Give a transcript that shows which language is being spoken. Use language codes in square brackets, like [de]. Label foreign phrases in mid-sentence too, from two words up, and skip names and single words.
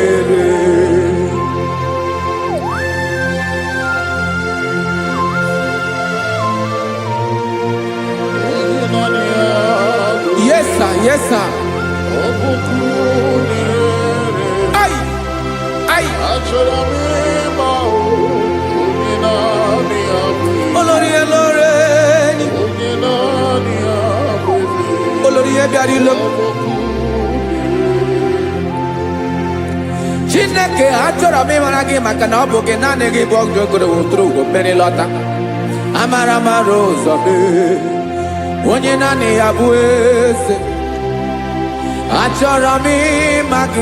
[en] Yes, sir. Yes, sir. Ay, ay. [yo] Olórí Ẹlọ́rẹ́. Olórí Ẹbíadílọ́. [ig] Chineke achọrọ m ịmara gị maka na ọ bụ gị naanị gị bụ ọgụ ogoro wotoro ugo mmeri lọta. Amara mara ụzọ mee. Onye naanị ya bụ eze. Achọrọ m ịma gị.